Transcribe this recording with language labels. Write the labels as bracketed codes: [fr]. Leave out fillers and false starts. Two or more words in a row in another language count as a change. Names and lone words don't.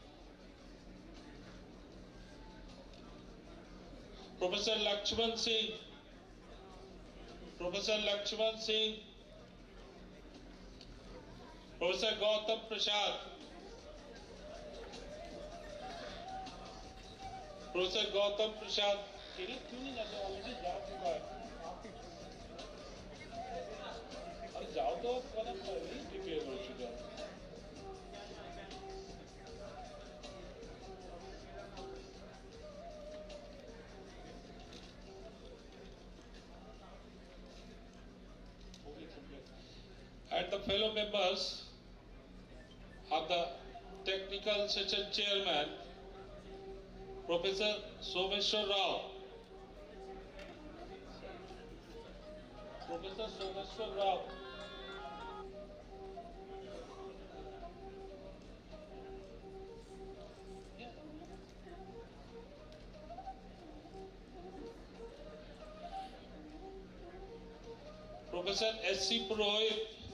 [en] Professor Lakshman Singh, Professor Lakshman Singh, Professor Gautam Prasad. Professor Gautam Prasad. [hi] क्यों नहीं जाते? ऑलरेडी जा चुका है। अरे जाओ तो पहले प्रिपेयर हो चुका है। [en] And the fellow members of the technical session chairman, Professor Someshwar Rao. Professor Someshwar Rao. Professor S.C. Purohit.